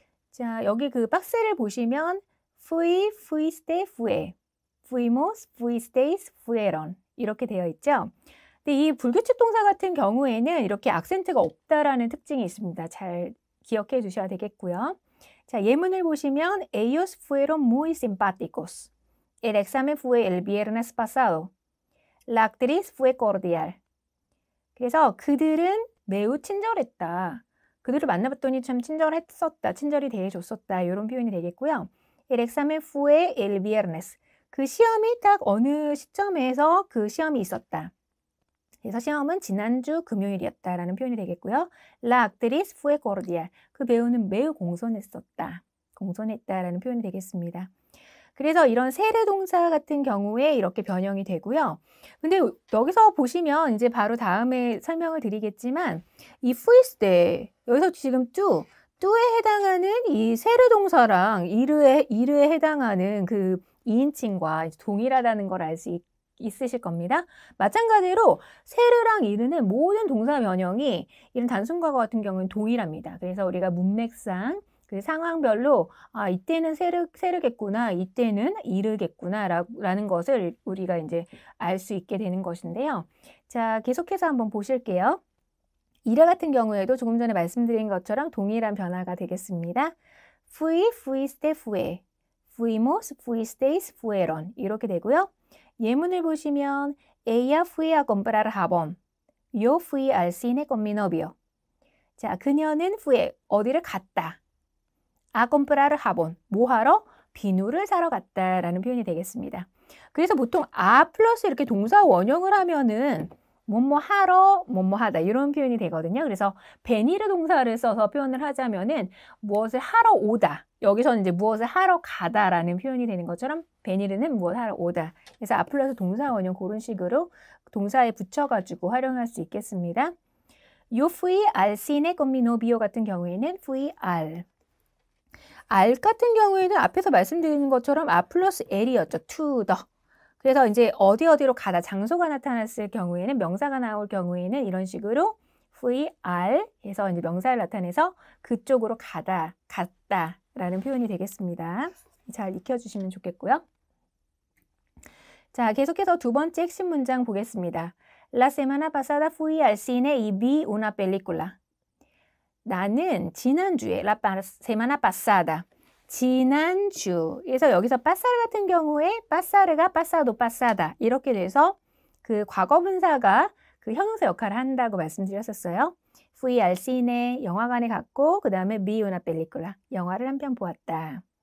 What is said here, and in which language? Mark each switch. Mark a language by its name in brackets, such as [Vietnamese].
[Korean] 자, 여기 그 박스를 보시면 [Spanish] fui, fuiste, fue, fuimos, fuisteis, fueron [Korean] 이렇게 되어 있죠. 근데 이 불규칙 동사 같은 경우에는 이렇게 악센트가 없다라는 특징이 있습니다. 잘 기억해 주셔야 되겠고요. 자, 예문을 보시면 [Spanish] ellos fueron muy simpáticos. El examen fue el viernes pasado. La actriz fue cordial. [Korean] 그래서 그들은 매우 친절했다. 그들을 만나봤더니 참 친절했었다. 친절히 대해줬었다. 이런 표현이 되겠고요. El examen fue el viernes. 그 시험이 딱 어느 시점에서 그 시험이 있었다. 그래서 시험은 지난주 금요일이었다라는 표현이 되겠고요. La actriz fue cordial. 그 배우는 매우 공손했었다. 공손했다라는 표현이 되겠습니다. 그래서 이런 세례 동사 같은 경우에 이렇게 변형이 되고요. 근데 여기서 보시면 이제 바로 다음에 설명을 드리겠지만 이 fuiste 여기서 지금 뚜에 해당하는 이 세례 동사랑 이르에 해당하는 그 이인칭과 동일하다는 걸 알 수 있으실 겁니다. 마찬가지로 세르랑 이르는 모든 동사 변형이 이런 단순 과거 같은 경우는 동일합니다. 그래서 우리가 문맥상 그 상황별로 이때는 세르겠구나, 이때는 이르겠구나 라는 것을 우리가 이제 알 수 있게 되는 것인데요. 자, 계속해서 한번 보실게요. 이르 같은 경우에도 조금 전에 말씀드린 것처럼 동일한 변화가 되겠습니다. [Spanish] fui, fuiste, fue, fuimos, fuisteis, fueron [Korean] 이렇게 되고요. 예문을 보시면 [Spanish] ella fue a comprar jabón. Yo fui al cine con mi novio. [Korean] 자, 그녀는 fue, 어디를 갔다. [Spanish] a comprar jabón, [Korean] 뭐 하러? 비누를 사러 갔다라는 표현이 되겠습니다. 그래서 보통 a 플러스 이렇게 동사 원형을 하면은 뭐뭐 하러, 뭐뭐 하다 이런 표현이 되거든요. 그래서 베니르 동사를 써서 표현을 하자면은 무엇을 하러 오다. 여기서는 이제 무엇을 하러 가다라는 표현이 되는 것처럼 베니르는 무엇 하러 오다. 그래서 a 플러스 동사 원형 그런 식으로 동사에 붙여가지고 활용할 수 있겠습니다. [Spanish] Yo fui al cine con mi novio [Korean] 같은 경우에는 [Spanish] fui al. [Korean] al 같은 경우에는 앞에서 말씀드린 것처럼 a 플러스 l이었죠. [English] to the. [Korean] 그래서 이제 어디로 가다 장소가 나타났을 경우에는 명사가 나올 경우에는 이런 식으로 fui al 해서 이제 명사를 나타내서 그쪽으로 갔다라는 표현이 되겠습니다. 잘 익혀주시면 좋겠고요. 자, 계속해서 두 번째 핵심 문장 보겠습니다. [Spanish] La semana pasada fui al cine y vi una película. [Korean] 나는 지난주에 [Spanish] la semana pasada [Korean] 지난주 그래서 여기서 pasar 같은 경우에 pasar가 pasado, pasada 이렇게 돼서 그 과거분사가 그 형용사 역할을 한다고 말씀드렸었어요. [Spanish] fui al cine [Korean] 영화관에 갔고 그 다음에 [Spanish] vi una película [Korean] 영화를 한 편 보았다.